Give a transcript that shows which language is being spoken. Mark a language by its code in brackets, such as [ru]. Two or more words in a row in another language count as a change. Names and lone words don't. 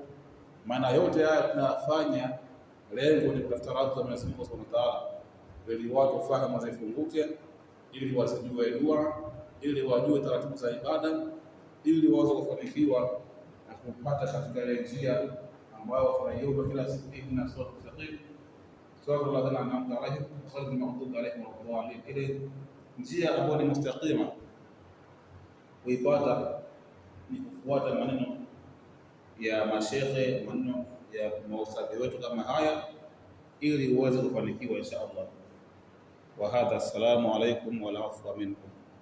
[sw] Maana yote haya tunafanya lengo ni kutafuta radhi za Mwenyezi Mungu [ar] سبحانه وتعالى, [sw] ili watu fahamu wazifunguke, ili wasijue dua, ili wajue taratibu za ibada, ili waweze kufanikiwa na kupata katika ile njia ambayo tunaiomba kila siku, [ar] إنا الصراط المستقيم صراط الذين أنعمت عليهم غير المغضوب عليهم ولا الضالين, [sw] ile njia ambayo ni mustaqima. Kuipata ni kufuata maneno ya mashehe, maneno ya maustadhi wetu kama haya, ili uweze kufanikiwa [ar] إن شاء الله. وهذا، السلام عليكم والعفو منكم.